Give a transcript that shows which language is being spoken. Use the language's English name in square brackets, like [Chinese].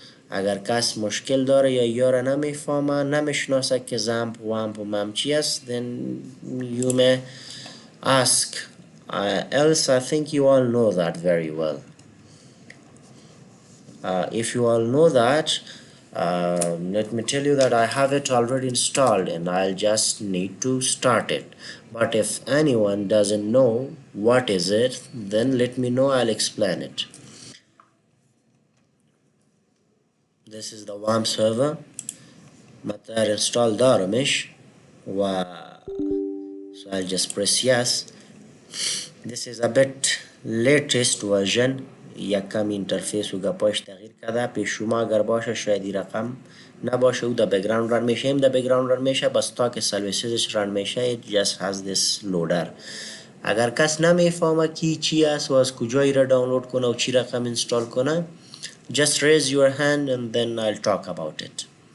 [Persian] اگر کس مشکل داره یا یاره نمیفهمه, نمیشناسه که XAMPP, WAMP و MAMP چی است, [English] then you may ask. Else I think you all know that very well. If you all know that, let me tell you that I have it already installed and I'll just need to start it. But if anyone doesn't know what is it, then let me know, I'll explain it. this is the WAM server [Persian] متى install دارمش و [English] so I'll just press yes. This is a bit latest version. [Persian] یکم اینترفیس و گپاش تغییر کرده. پیش شما اگر باشه شاید این رقم نباشه او در بگراند رن میشه. این در بگراند رن میشه بس تا که سرویسیزش رن میشه [English] it just has this loader. [Persian] اگر کس نمیفهمه کی چی است و از کجایی را دانلود کنه و چی رقم اینستال کنه [English] just raise your hand and then I'll talk about it.